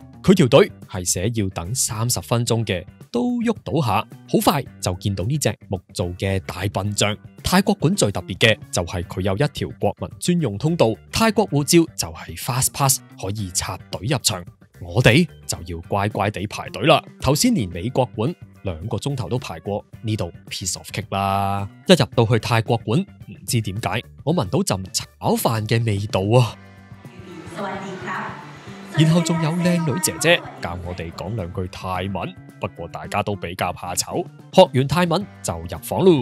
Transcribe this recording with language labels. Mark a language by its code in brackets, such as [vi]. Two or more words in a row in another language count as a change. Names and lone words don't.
[yue] 佢條隊係寫要等30分鐘嘅，都喐到下，好快就見到呢隻木造嘅大笨象。泰國館最特別嘅就係佢有一條國民專用通道，泰國護照就係 Fast Pass，可以插隊入場。我哋就要乖乖地排隊啦。頭先連美國館2個鐘頭都排過，呢度 [en] piece of cake [yue] 啦。一入到去泰國館，唔知點解我聞到陣炒飯嘅味道啊！然後仲有靚女姐姐教我哋講2句泰文，不過大家都比較怕醜，學完泰文就入房咯。